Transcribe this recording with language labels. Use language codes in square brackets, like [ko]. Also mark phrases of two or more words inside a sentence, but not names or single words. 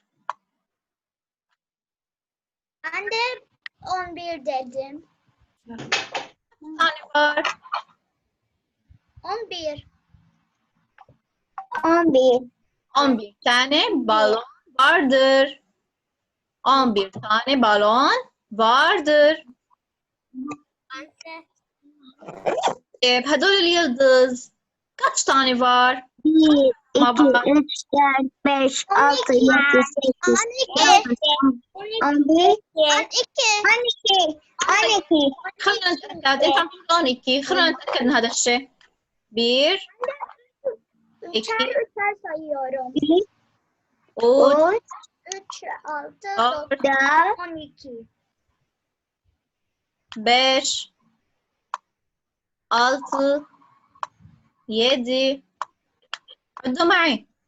[tr] Ben de 11 dedim. tane var. 11. 11. 11 tane balon vardır. 11 tane balon vardır. هدول اليıldız kaç tane var? 1, 2, Baba. 3, 4, 5, 6, 7, 8, 12. 11, 12. 12. [ar] خلونا نتأكد انت عم تقول 12 خلونا نتأكد من هذا الشيء 1 [tr] Üçer üçer sayıyorum. 3 3, 6, 4 9, 12. [ar] 5 6 7 عدوا معي